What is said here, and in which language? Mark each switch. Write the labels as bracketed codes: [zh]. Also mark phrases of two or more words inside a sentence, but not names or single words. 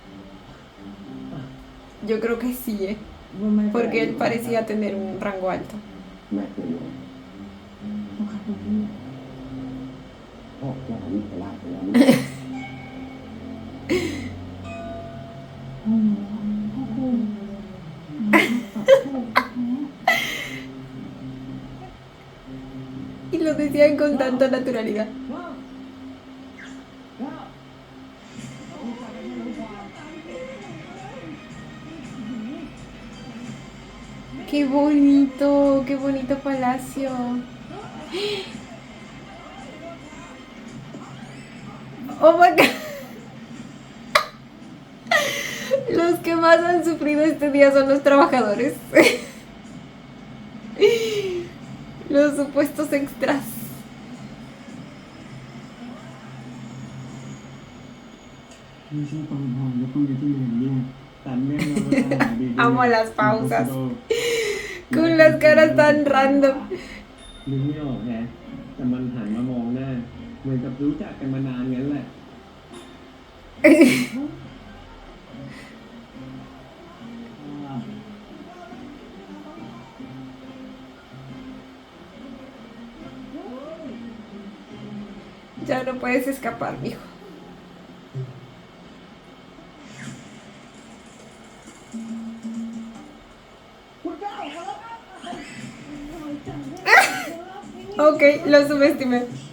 [es] Yo creo que sí, ¿eh? [th] ไม่เป็นไร [es] Porque él parecía tener un rango alto. [th] แม่เป็นไง พ่อค่ะคุณพี่ พ่อเจ้าวิปลาสไปแล้วนะ โอ้พ่อคุณขอโทษแท้ [es] Y lo decían con tanta naturalidad. Qué bonito palacio. [en] Oh my God. [es] Los que más han sufrido este día son los trabajadores. Los supuestos extras. [th] ไม่ใช่ตอนพอแล้วต้องไปที่เรียนเนี่ยแต่แม่เราดี [es] Amo las pausas. Con las caras tan random. [th] นึกไม่ออกแฮะแต่มันหันมามองหน้าเหมือนกับรู้จักกันมานานงั้นแหละ [es] Ya no puedes escapar, mijo. Ok, lo subestimé.